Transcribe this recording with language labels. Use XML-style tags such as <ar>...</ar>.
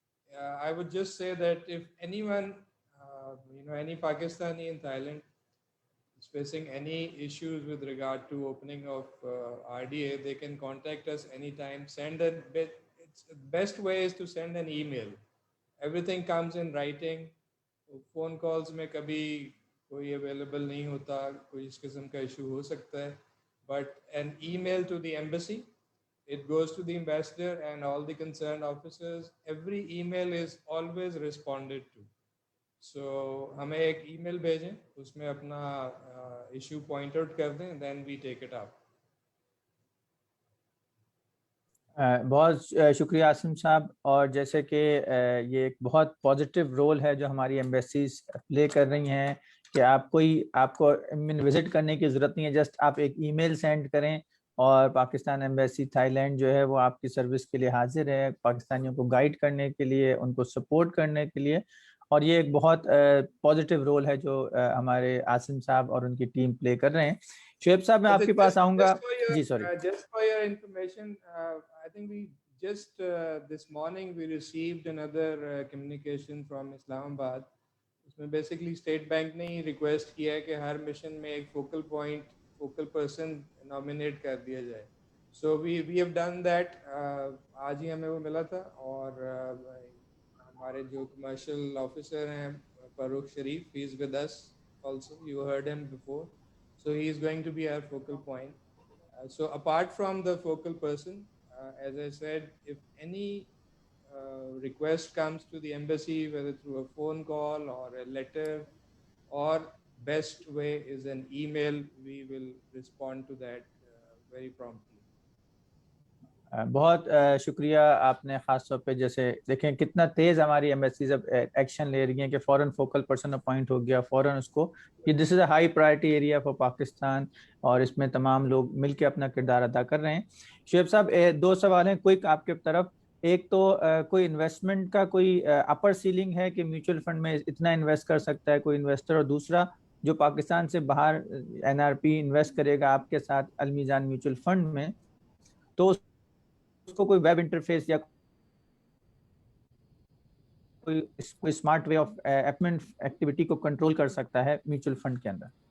<en>I would just say that if anyone, any Pakistani in Thailand is facing any issues with regard to opening of RDA, they can contact us anytime. It's the best way is to send an email. Everything comes in writing.</en> <ur>Phone calls میں کبھی کوئی available نہیں ہوتا, کوئی اس قسم کا issue ہو سکتا ہے,</ur> <en>but an email to the embassy. It goes to the ambassador and all the concerned officers. Every email is always responded to.</en> <ur>So ہمیں ایک ای میل بھیجیں, اس میں اپنا ایشو پوائنٹ آؤٹ کر دیں,</ur> <en>then we take it up.</en> <ur>بہت شکریہ عاصم صاحب. اور جیسے کہ یہ ایک بہت پازیٹیو رول ہے جو ہماری ایمبیسیز پلے کر رہی ہیں کہ آپ کو وزٹ کرنے کی ضرورت نہیں ہے, جسٹ آپ ایک ای میل سینڈ کریں اور پاکستان ایمبیسی تھائی لینڈ جو ہے وہ آپ کی سروس کے لیے حاضر ہے، پاکستانیوں کو گائیڈ کرنے کے لیے، ان کو سپورٹ کرنے کے لیے، اور یہ ایک بہت پازیٹیو رول ہے جو ہمارے عاصم صاحب اور ان کی ٹیم پلے کر رہے ہیں. شعیب صاحب میں آپ کے پاس آؤں گا. جی sorry.</ur> <en>Just for your information, I think we just this morning we received another communication from Islamabad.</en> <ur>اس میں بیسکلی اسٹیٹ بینک نے ہی ریکویسٹ کیا ہے کہ ہر مشن میں ایک فوکل پرسن نامینیٹ کر دیا جائے.</ur> <en>So we have done that.</en> <ur>آج ہی ہمیں وہ ملا تھا. اور ہمارے جو کمرشل آفیسر ہیں فاروق شریف,</ur> <en>He is with us also, you heard him before. So he is going to be our focal point. So apart from the focal person, as I said, if any request comes to the embassy, whether through a phone call or a letter, or best way is an email, we will respond to that very promptly.</en> <ur>بہت شکریہ. آپ نے خاص طور پہ جیسے دیکھیں کتنا تیز ہماری ایمبیسیز اب ایکشن لے رہی ہیں کہ فوراً فوکل پرسن اپوائنٹ ہو گیا, فوراً اس کو کہ</ur> <en>this is a high priority area for Pakistan,</en> <ur>اور اس میں تمام لوگ مل کے اپنا کردار ادا کر رہے ہیں. شعیب صاحب 2 سوال ہیں کوئک آپ کے طرف. ایک تو کوئی انویسٹمنٹ کا کوئی اپر سیلنگ ہے کہ میوچل فنڈ میں اتنا انویسٹ کر سکتا ہے کوئی انویسٹر, اور دوسرا جو پاکستان سے باہر NRP انویسٹ کرے گا آپ کے ساتھ المیزان میوچل فنڈ میں, تو اس کو کوئی ویب انٹرفیس یا کوئی اسمارٹ وے آف اپمنٹ ایکٹیویٹی کو کنٹرول کر سکتا ہے میوچل فنڈ کے اندر؟</ur>